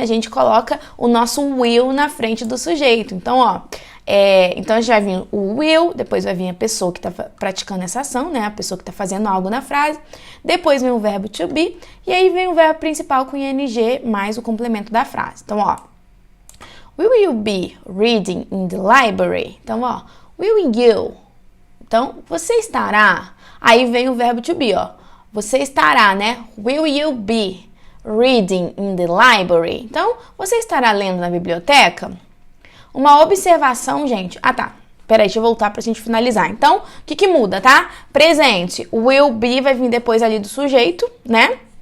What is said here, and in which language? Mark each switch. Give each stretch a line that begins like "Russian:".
Portuguese: A gente coloca o nosso will na frente do sujeito. Então, ó, então a gente vai vir o will, depois vai vir a pessoa que está praticando essa ação, né? A pessoa que está fazendo algo na frase. Depois vem o verbo to be, e aí vem o verbo principal com ing mais o complemento da frase. Então, ó,
English: will you be reading in the library?
Portuguese: Então, ó,
English: will you?
Portuguese: Então, você estará. Aí vem o verbo to be, ó. Você estará, né?
English: Will you be reading in the library?
Portuguese: Então, você estará lendo na biblioteca? Uma observação, gente. Ah, tá. Peraí, deixa eu voltar pra gente finalizar. Então, o que muda, tá? Presente. O will be vai vir depois ali do sujeito, né?